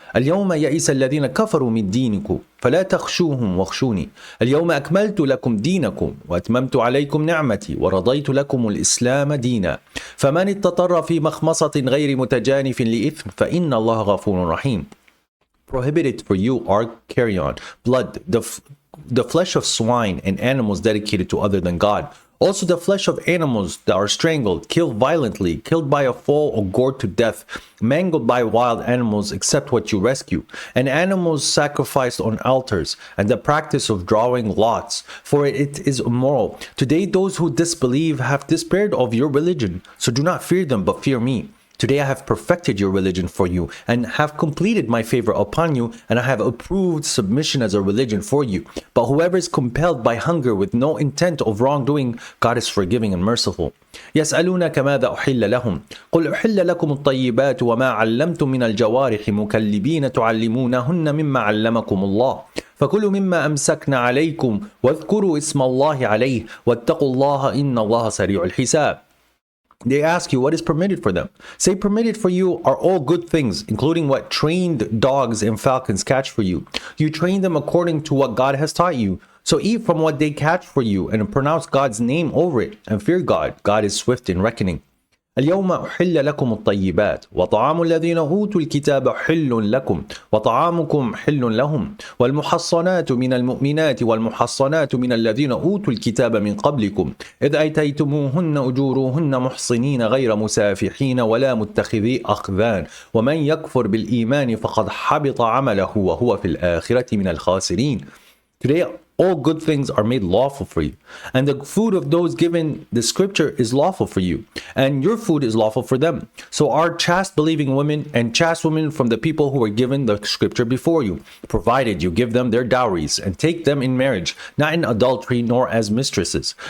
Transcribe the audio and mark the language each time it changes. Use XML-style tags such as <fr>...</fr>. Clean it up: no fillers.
<ar>اليوم يئس الذين كفروا من دينكم فلا تخشوهم واخشوني اليوم أكملت لكم دينكم وأتممت عليكم نعمتي ورضيت لكم الإسلام دينا فمن اضطر في مخمصة غير متجانف لإثم فإن الله غفور رحيم.</ar> <en>Prohibited for you are carrion, blood, the flesh of swine and animals dedicated to other than God. Also the flesh of animals that are strangled, killed violently, killed by a fall or gored to death, mangled by wild animals except what you rescue, and animals sacrificed on altars, and the practice of drawing lots, for it is immoral. Today those who disbelieve have despaired of your religion, so do not fear them but fear me. Today I have perfected your religion for you and have completed my favor upon you, and I have approved submission as a religion for you. But whoever is compelled by hunger with no intent of wrongdoing, God is forgiving and merciful.</en> <ar>يسألونك ماذا أحل لهم قل أحل لكم الطيبات وما علمتم من الجوارح مكلبين تعلمونهن مما علمكم الله فكلوا مما أمسكنا عليكم واذكروا اسم الله عليه واتقوا الله إن الله سريع الحساب.</ar> <en>They ask you what is permitted for them. Say, permitted for you are all good things, including what trained dogs and falcons catch for you. You train them according to what God has taught you. So eat from what they catch for you and pronounce God's name over it and fear God. God is swift in reckoning.</en> <ar>اليوم أحل لكم الطيبات وطعام الذين أوتوا الكتاب حل لكم وطعامكم حل لهم والمحصنات من المؤمنات والمحصنات من الذين أوتوا الكتاب من قبلكم إذ أتيتموهن أجوروهن محصنين غير مسافحين ولا متخذي أخذان ومن يكفر بالإيمان فقد حبط عمله وهو في الآخرة من الخاسرين.</ar> <en>Today all good things are made lawful for you, and the food of those given the scripture is lawful for you, and your food is lawful for them. So are chaste believing women and chaste women from the people who were given the scripture before you, provided you give them their dowries and take them in marriage, not in adultery nor as mistresses.</en>